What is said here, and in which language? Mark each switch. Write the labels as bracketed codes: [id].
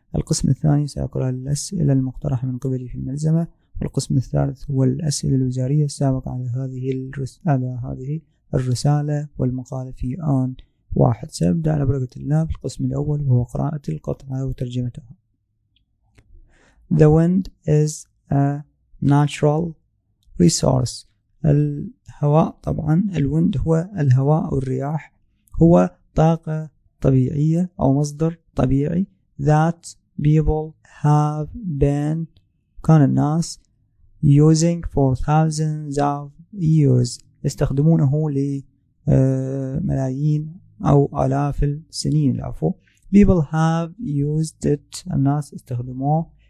[ar] القسم الثاني سأقرأ الأسئلة المقترحة من قبلي في الملزمة. والقسم الثالث هو الأسئلة الوزارية السابقة على هذه الرسالة والمقالة في آن واحد. سأبدأ على بركة الله في القسم الأول وهو قراءة القطعة وترجمتها. [en] The wind is a natural resource. [ar] الهواء، طبعا الويند هو الهواء أو الرياح، هو طاقة طبيعية أو مصدر طبيعي [en] that people have been [ar] كان الناس [en] using for thousands of years [ar] يستخدمونه لملايين أو آلاف السنين. العفو. [en] people have used it، [ar] الناس استخدموه.